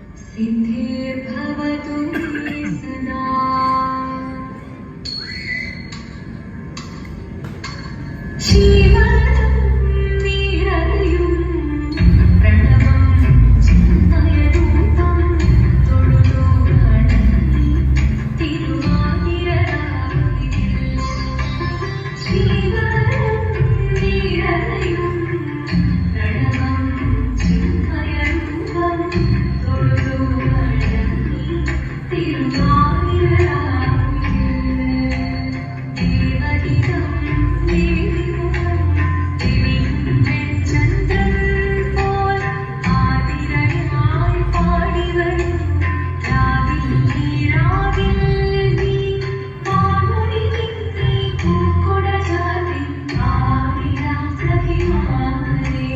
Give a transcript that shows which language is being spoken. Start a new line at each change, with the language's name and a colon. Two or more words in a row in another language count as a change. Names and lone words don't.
Sanskrit: सिद्धिर्भवतु मे सदा। जीवनं निरयुं प्रणवं चिन्मयरूपं
Malayalam: തൊഴുതു വണങ്ങി തിരുവാതിരരാവിൽ.
Sanskrit: जीवनं निरयुं प्रणवं चिन्मयरूपं
Malayalam: തൊഴുതു വണങ്ങി തിരുവാതിരരാവിൽ. ദേവഹിതം ദേവിമുഖം തെളിയും വെൺചന്ദ്രൻ പോൽ ആതിരയായി പാടിവരും രാവിൽ നീ രാവിൽ നീ വാനൊളി നിന്നെ പൂക്കൊട ചാർത്തി ആടിടാം സഖിമാരെ.